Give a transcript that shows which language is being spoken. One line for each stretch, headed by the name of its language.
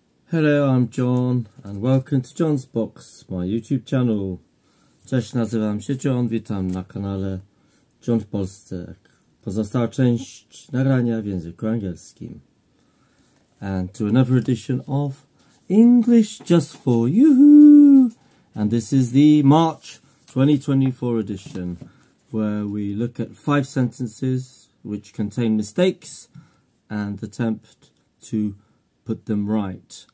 English: Hello, I'm John and welcome to John's Box, my YouTube channel.
Polish: Cześć, nazywam się John, witam na kanale John w Polsce. Pozostała część nagrania w języku angielskim.
English: And to another edition of English Just For You. And this is the March 2024 edition, where we look at 5 sentences which contain mistakes and attempt to put them right.